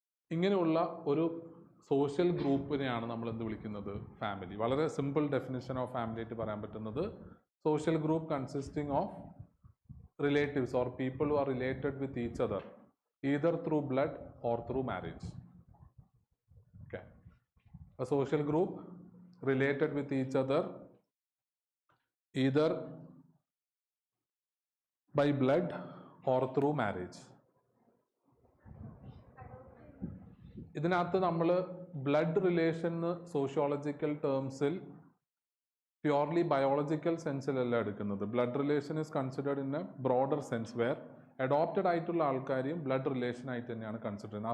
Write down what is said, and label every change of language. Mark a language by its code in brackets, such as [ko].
[ml] ഇങ്ങനെയുള്ള ഒരു സോഷ്യൽ ഗ്രൂപ്പിനെയാണ് നമ്മൾ എന്ത് വിളിക്കുന്നത്? ഫാമിലി. വളരെ സിമ്പിൾ ഡെഫിനിഷൻ ഓഫ് ഫാമിലി ആയിട്ട് പറയാൻ പറ്റുന്നത്, [en] social group consisting of relatives or people who are related with each other either through blood or through marriage. Okay, a social group related with each other either by blood or through marriage. [ml] ഇതിനകത്ത് നമ്മൾ blood relation sociological ടേംസിൽ purely biological സെൻസിലല്ല എടുക്കുന്നത്. [en] blood relation is considered in a broader sense where adopted [ml] ആയിട്ടുള്ള ആൾക്കാരെയും blood relation ആയിട്ട് തന്നെയാണ് consider ചെയ്യുന്നത്.